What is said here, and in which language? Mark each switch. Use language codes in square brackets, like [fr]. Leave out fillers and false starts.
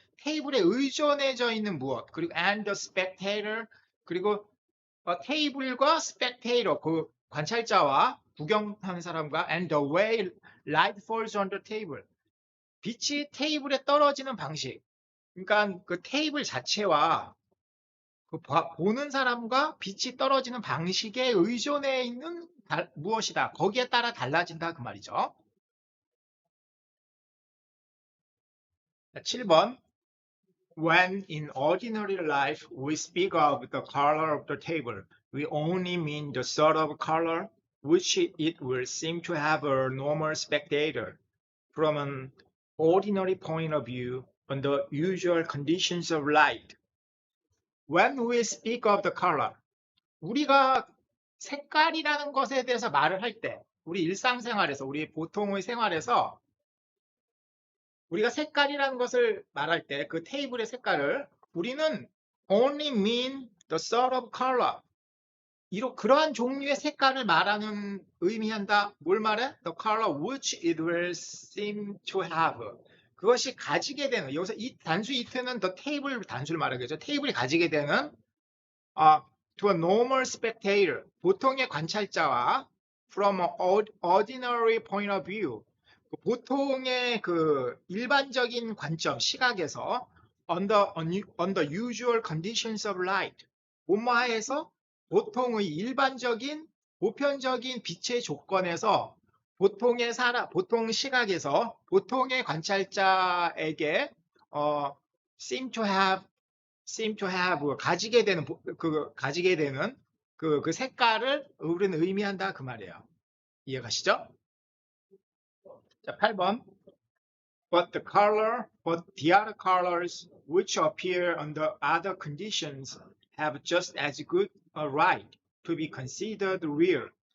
[ko] 테이블에 의존해져 있는 무엇, 그리고 [en] and the spectator, 그리고 테이블과 spectator, 그 관찰자와 구경하는 사람과 and the way light falls on the table. [ko] 빛이 테이블에 떨어지는 방식. 그러니까 그 테이블 자체와 그 보는 사람과 빛이 떨어지는 방식에 의존해 있는 무엇이다. 거기에 따라 달라진다 그 말이죠. 7번. [en] When in ordinary life we speak of the color of the table, we only mean the sort of color which it will seem to have a normal spectator. From an ordinary point of view, under usual conditions of light. When we speak of the color, [ko] 우리가 색깔이라는 것에 대해서 말을 할 때, 우리 일상생활에서, 우리 보통의 생활에서 우리가 색깔이라는 것을 말할 때 그 테이블의 색깔을 우리는 [en] only mean the sort of color. [ko] 그러한 종류의 색깔을 말하는 의미한다. 뭘 말해? [en] The color which it will seem to have. [ko] 그것이 가지게 되는, 여기서 이 단수 it는 the table 단수를 말하겠죠. 테이블이 가지게 되는 [en] to a normal spectator, [ko] 보통의 관찰자와 [en] from an ordinary point of view, [ko] 보통의 그 일반적인 관점, 시각에서 [en] under usual conditions of light, [ko] 뭐뭐하에서 보통의 일반적인 보편적인 빛의 조건에서 보통 시각에서 보통의 관찰자에게 [en] seem to have [ko] 가지게 되는 그 색깔을 우리는 의미한다 그 말이에요. 이해가시죠? 자, 8번. [en] But the other colors which appear under other conditions have just as good a right to be considered real.